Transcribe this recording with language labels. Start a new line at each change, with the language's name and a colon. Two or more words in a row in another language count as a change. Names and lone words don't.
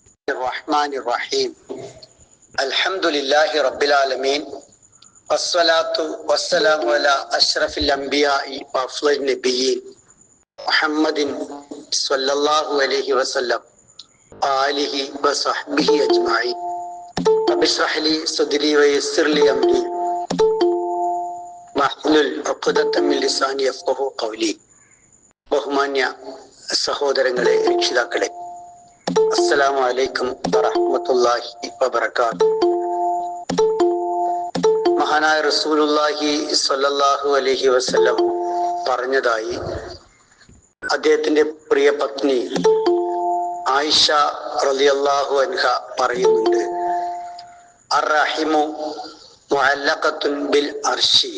Arabic: الرحمن الرحيم الحمد لله رب العالمين والصلاة والسلام على أشرف الأنبياء وأفضل النبيين محمد صلى الله عليه وسلم آله وصحبه أجمعين رب اشرح لي صدري ويسر لي أمري واحلل عقدة من لساني يفقهوا قولي.
Malayalam: ബഹുമാന്യ സഹോദരങ്ങളെ, രക്ഷിതാക്കളെ,
Arabic: السلام عليكم ورحمة الله وبركاته.
Malayalam: മഹാനായ
Arabic: رسول الله صلى الله عليه وسلم
Malayalam: പറഞ്ഞതായി അദ്ദേഹത്തിന്റെ പ്രിയ പത്നി ആയിഷ
Arabic: رضي الله عنها
Malayalam: പറയുന്നുണ്ട്,
Arabic: الرحم معلقة بالعرش.